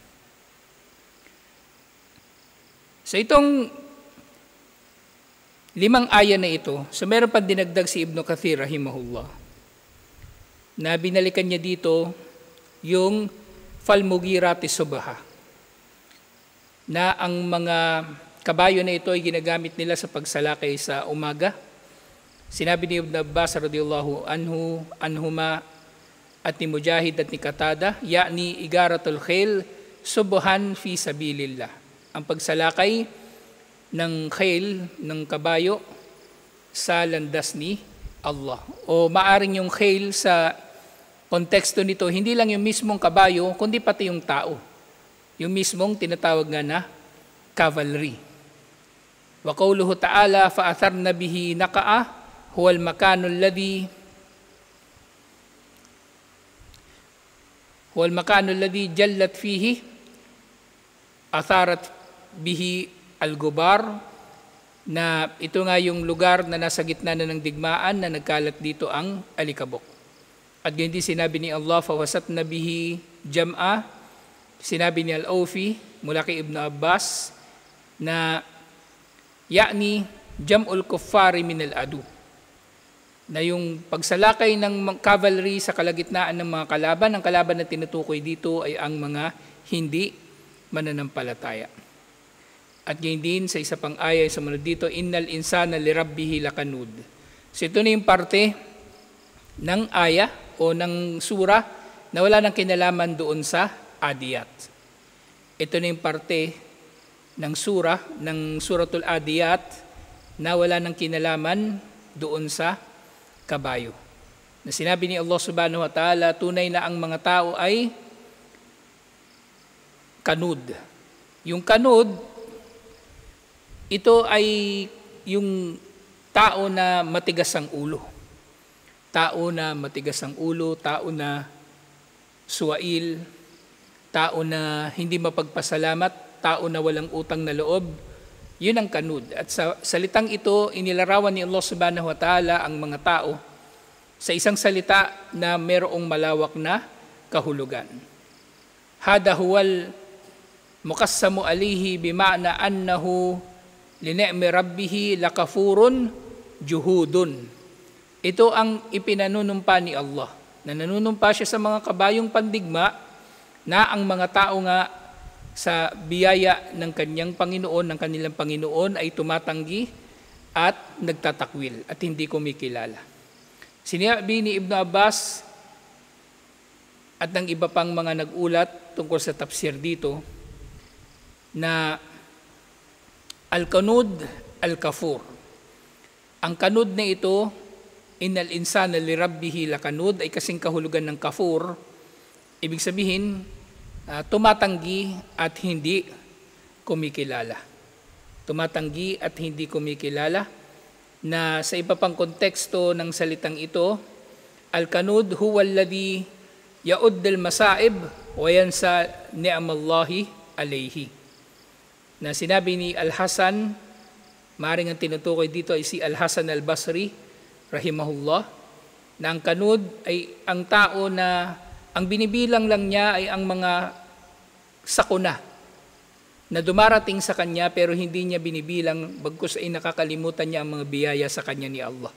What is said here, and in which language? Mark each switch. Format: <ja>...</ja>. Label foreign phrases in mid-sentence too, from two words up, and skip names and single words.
<tl>So itong 5 aya na ito, so meron pa dinagdag si Ibn Kathir rahimahullah, na binalikan niya dito yung</tl> <ar>فالمغيرات صبحا,</ar> <tl>na ang mga kabayo na ito ay ginagamit nila sa pagsalakay sa umaga. Sinabi ni Ibn Abbas</tl> <ar>رضي الله عنهما</ar> <tl>at ni Mujahid at ni Qatada,</tl> <ar>يعني إغارة الخيل صبحا في سبيل الله.</ar> <tl>Ang pagsalakay ng khail, ng kabayo, sa landas ni Allah. O maaring yung khail sa konteksto nito, hindi lang yung mismong kabayo, kundi pati yung tao. Yung mismong tinatawag nga na cavalry.</tl> <ar>وقوله تعالى فأثرن به نقعا هو المكان الذي جالت فيه أثارت به الغبار,</ar> <tl>na ito nga yung lugar na nasa gitna na ng digmaan na nagkalat dito ang alikabok. At ganyan din sinabi ni Allah,</tl> <ar>فوسطن به جمعا,</ar> <tl>sinabi ni Al-Awfi mula kay Ibn Abbas na</tl> <ar>يعني جمع الكفار من العدو,</ar> <tl>na yung pagsalakay ng cavalry sa kalagitnaan ng mga kalaban, ang kalaban na tinutukoy dito ay ang mga hindi mananampalataya. At ganyan din sa isa pang aya sa sumunod dito,</tl> <ar>إن الإنسان لربه لكنود.</ar> <tl>So ito na yung parte ng aya o ng sura na wala nang kinalaman doon sa Adiyat. Ito na yung parte ng sura, ng suratul Adiyat, na wala nang kinalaman doon sa kabayo. Na sinabi ni Allah</tl> <ar>سبحانه وتعالى,</ar> <tl>tunay na ang mga tao ay kanud. Yung kanud, ito ay yung tao na matigas ang ulo. Tao na matigas ang ulo, tao na suwail, tao na hindi mapagpasalamat, tao na walang utang na loob, yun ang kanud. At sa salitang ito, inilarawan ni Allah</tl> <ar>سبحانه وتعالى</ar> <tl>ang mga tao sa isang salita na mayroong malawak na kahulugan.</tl> <ar>هذا هو المقسم عليه بمعنى أنه لنعم ربه لكفور جحود.</ar> <tl>Ito ang ipinanunumpa ni Allah, na nanunumpa siya sa mga kabayong pandigma na ang mga tao nga sa biyaya ng kanyang Panginoon, ng kanilang Panginoon ay tumatanggi at nagtatakwil at hindi kumikilala. Sinabi ni Ibn Abbas at ng iba pang mga nag-ulat tungkol sa tafsir dito na</tl> <ar>الكنود الكفور.</ar> <tl>Ang kanud na ito,</tl> <ar>إن الإنسان لربه لكنود,</ar> <tl>ay kasing kahulugan ng kafur. Ibig sabihin, tumatanggi at hindi kumikilala. Tumatanggi at hindi kumikilala, na sa iba pang konteksto ng salitang ito,</tl> <ar>الكنود هو الذي يعد المصائب وينسى نعم الله عليه.</ar> <tl>Na sinabi ni Al-Hasan, maaaring ang tinutukoy dito ay si Al-Hasan al-Basri, rahimahullah, na ang kanud ay ang tao na ang binibilang lang niya ay ang mga sakuna na dumarating sa kanya pero hindi niya binibilang, bagkus ay nakakalimutan niya ang mga biyaya sa kanya ni Allah.</tl>